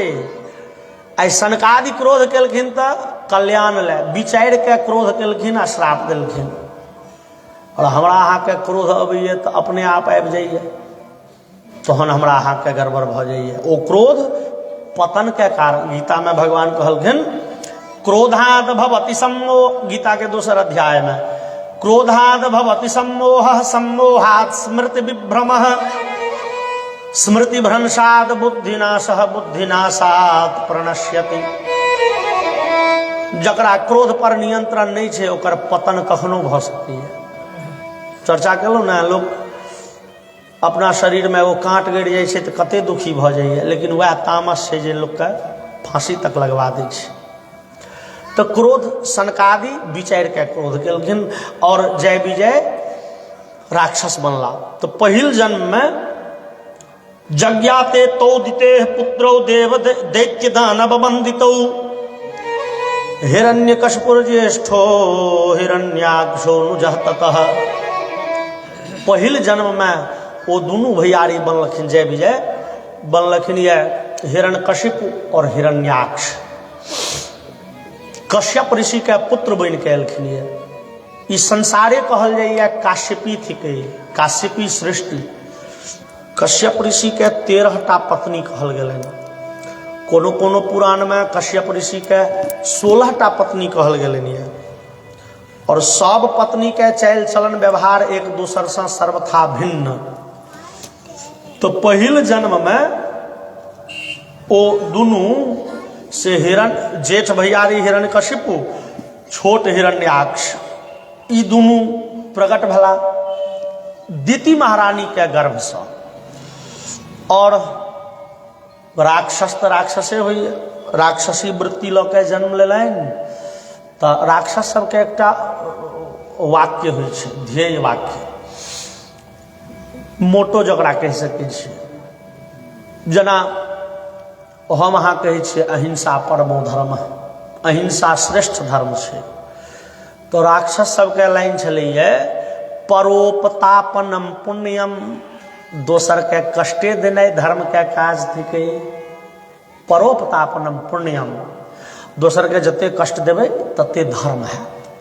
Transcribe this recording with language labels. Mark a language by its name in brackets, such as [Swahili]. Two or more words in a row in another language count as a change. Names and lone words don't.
[Maithili] आई सनकादि क्रोध केलखिन त कल्याण ले विचार के क्रोध केलखिन आ श्राप देलखिन। और हमरा अहाँ के क्रोध अबैए तो अपने आप आबि जाइए, तहन हमरा अहाँ के गड़बड़ भ जाइए। ओ क्रोध पतन के कारण। गीता में भगवान कहलखिन [Sanskrit] क्रोधाद भवति सम्मोह, [Maithili] गीता के दूसर अध्याय में [Sanskrit] क्रोधाद भवति सम्मोह, सम्मोहात् स्मृति विभ्रमः, स्मृति भ्रंशात् बुद्धिनाशः, बुद्धिनाशात् प्रणश्यति। [Maithili] जकरा क्रोध पर नियंत्रण नहीं छे ओकर पतन कखनो भ सकती है। चर्चा केलहुँ ना, लोग अपना शरीर में वो कांट गड़ जाए छे तो कते दुखी भ जाइए, लेकिन वह तामस है जे लोग के फांसी तक लगवा दै छे। तो क्रोध सनकादि विचार के क्रोध केलखिन और जय विजय राक्षस बनला। तो पहिल जन्म में [Sanskrit] जज्ञाते तोदिते पुत्रो देव दैत्य दानव बंदितो, हिरण्यकशिपुर ज्येष्ठो हिरण्याक्षो नुजः ततः। [Maithili] पहिल जन्म में वो दोनों भैयारी बनलखिन, जय विजय बनलखिन ये हिरण्यकशिपु और हिरण्याक्ष। कश्यप ऋषि के पुत्र बन के एलखिन। ये संसारे कहल जाइए काश्यपी थिके, काश्यपी सृष्टि। कश्यप ऋषि के 13टा पत्नी कहल गेलन। कोनो कोनो पुराण में कश्यप ऋषि के 16टा पत्नी कहल गेलन। ये और सब पत्नी के चाल चलन व्यवहार एक दूसर से सर्वथा भिन्न। तो पहिल जन्म में वो दोनों से हिरण जेठ भैयारी हिरण्यकशिपु, छोट हिरण्याक्ष, ई दोनों प्रकट भला दिति महारानी के गर्भ से। और राक्षस तो राक्षसे हुई, राक्षसी वृत्ति लऽ के जन्म लेलनि। तो राक्षस सबके एकटा वाक्य होइ छै, ध्येय वाक्य, मोटो जकरा कहि सकै छी। जेना हम अहाँ कहै छियै [Sanskrit] अहिंसा परमो धर्म, [Maithili] अहिंसा श्रेष्ठ धर्म छै। तो राक्षस सबके लाइन छलैये [Sanskrit] परोपतापनम पुण्यम, [Maithili] दोसर के कष्टे देनाइ धर्म के काज थिकै। [Sanskrit] परोपतापनम पुण्यम, [Maithili] दोसर के जते कष्ट देबै तते धर्म है।